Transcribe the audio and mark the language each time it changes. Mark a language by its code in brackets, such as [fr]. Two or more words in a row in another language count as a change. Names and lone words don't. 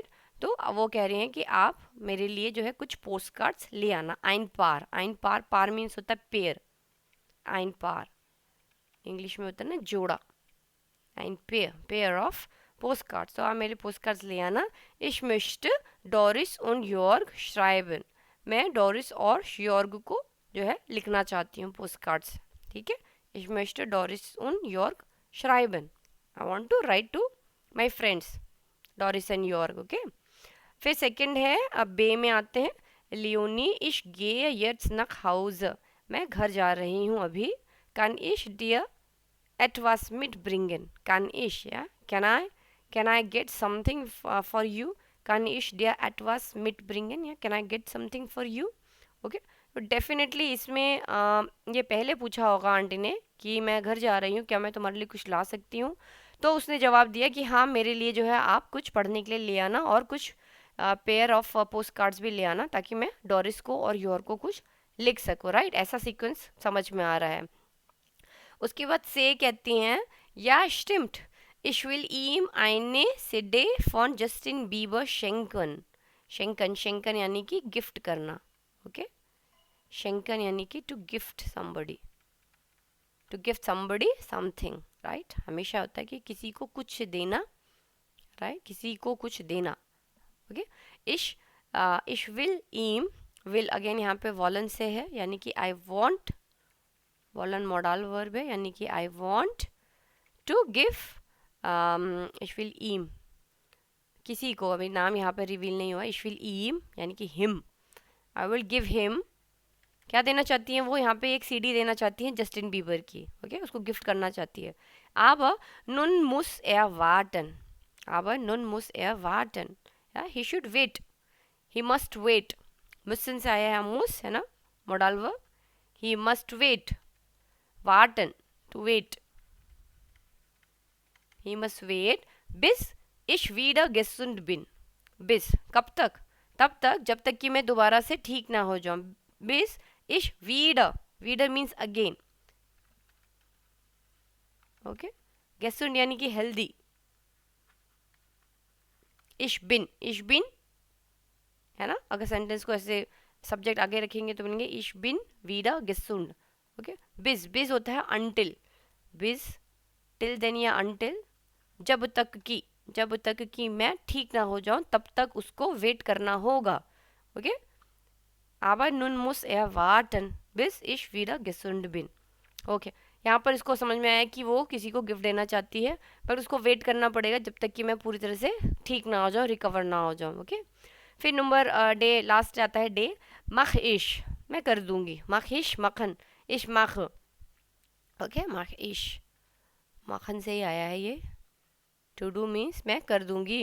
[hi] तो वो कह रहे हैं कि आप मेरे लिए जो है कुछ पोस्ट कार्ड्स ले आना. [de] ein Paar, ein Paar, [hi] पार मीन्स होता है पेयर, [de] ein Paar [hi] इंग्लिश में होता है ना जोड़ा. [en] ein pair, pair of post cards. [hi] तो आप मेरे पोस्ट कार्ड्स ले आना. [de] Ich möchte Doris und Jörg schreiben, [hi] मैं डोरिस और श्योर्ग को जो है लिखना चाहती हूँ पोस्ट कार्ड्स, ठीक है। [de] Ich möchte Doris und Jörg schreiben. [en] I want to write to my friends Doris and Jörg, okay. [hi] फिर सेकंड है, अब बे में आते हैं, लियोनी [de] ich gehe jetzt nach Hause, [hi] मैं घर जा रही हूँ अभी। [de] kann ich dir etwas mitbringen, kann ich, ja, [en] can I get something for you, [de] kann ich dir etwas mitbringen, [en] या can I get something for you, ओके। [hi] तो डेफिनेटली इसमें ये पहले पूछा होगा आंटी ने कि मैं घर जा रही हूँ, क्या मैं तुम्हारे लिए कुछ ला सकती हूँ, तो उसने जवाब दिया कि हाँ मेरे लिए जो है आप कुछ पढ़ने के लिए ले आना और कुछ [en] pair of post cards [hi] भी ले आना, ताकि मैं डोरिस को और योर को कुछ लिख सकूँ, राइट। ऐसा सीक्वेंस समझ में आ रहा है। उसके बाद से कहती हैं, [de] ja stimmt ich will ihm eine CD von Justin Bieber schenken, schenken schenken [hi] यानी कि गिफ्ट करना, [de] ओके। [hi] schenken यानी कि [en] to gift somebody, to gift somebody something, [hi] राइट। हमेशा होता है कि किसी को कुछ देना, राइट, किसी को कुछ देना, ओके। [de] ich will ihm, [hi] will अगेन यहाँ पे वॉलन से है, यानी कि [en] I want, [hi] वॉलन [en] modal verb [hi] है, यानी कि [en] I want to give, [de] ich will ihm, [hi] किसी को, अभी नाम यहाँ पे रिवील नहीं हुआ, [de] ich will ihm [hi] यानी कि him, [en] I will give him, [hi] क्या देना चाहती हैं वो, यहाँ पे एक सीडी देना चाहती हैं जस्टिन बीबर की, ओके, उसको गिफ्ट करना चाहती है। [de] aber nun muss er warten, aber nun muss er warten, [en] या he should wait, he must wait, [hi] müssen से आया है muss, है ना, मॉडल वर्ब, [en] he must wait, warten to wait, he must wait [de] bis ich wieder gesund bin, [hi] bis कब तक, तब तक जब तक कि मैं दोबारा से ठीक ना हो जाऊं, [de] bis ich wieder, wieder [en] means again, [de] ओके। [hi] gesund यानी कि हेल्दी, ich bin है ना, अगर सेंटेंस को ऐसे सब्जेक्ट आगे रखेंगे तो बनेंगे [de] ich bin wieder gesund, [hi] ओके। bis होता है until, bis [en] till then [hi] या until, जब तक कि मैं ठीक ना हो जाऊं तब तक उसको वेट करना होगा, ओके। [de] aber nun muss er warten bis ich wieder gesund bin, [hi] ओके। यहाँ पर इसको समझ में आया कि वो किसी को गिफ्ट देना चाहती है, पर उसको वेट करना पड़ेगा जब तक कि मैं पूरी तरह से ठीक ना हो जाऊँ, रिकवर ना हो जाऊँ, ओके। फिर नंबर डे लास्ट आता है, [de] das mach ich, [hi] मैं कर दूंगी, [de] mach ich machen, ich mach, [hi] ओके, [de] mach ich machen [hi] से ही आया है ये, [en] to do [hi] मीन्स मैं कर दूंगी।